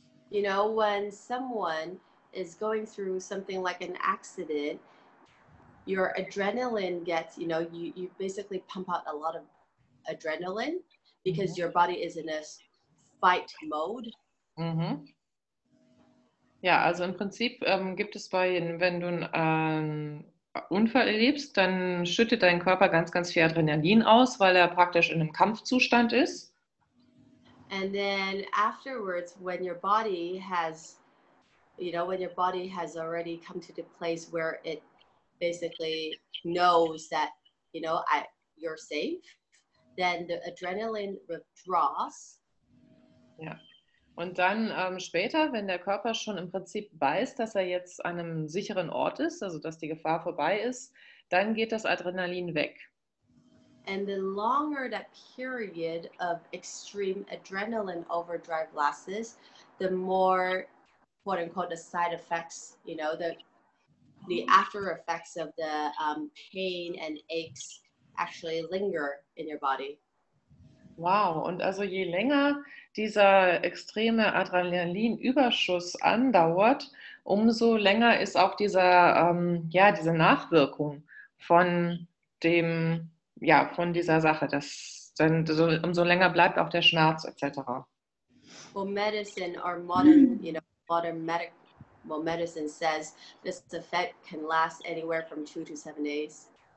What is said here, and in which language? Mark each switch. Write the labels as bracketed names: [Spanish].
[English] when someone is going through something like an accident, your adrenaline gets, you basically pump out a lot of adrenaline because your body is in a fight mode. [German] Ja, also im Prinzip gibt es wenn du einen Unfall erlebst, dann schüttet dein Körper ganz, ganz viel Adrenalin aus, weil er praktisch in einem Kampfzustand ist. [English] And then afterwards, when your body has already come to the place where it basically knows that, you're safe, then the adrenaline withdraws. [German] Ja. Und dann später, wenn der Körper schon im Prinzip weiß, dass er jetzt an einem sicheren Ort ist, also dass die Gefahr vorbei ist, dann geht das Adrenalin weg. [English] And the longer that period of extreme adrenaline overdrive lasts, the more, quote unquote, the side effects, the after effects of the pain and aches actually linger in your body. [German] Wow, und also je länger dieser extreme Adrenalinüberschuss andauert, umso länger ist auch diese Nachwirkung von dieser Sache. Umso länger bleibt auch der Schmerz etc. [English] Well, medicine or modern medical medicine says this effect can last anywhere from 2 to 7 days.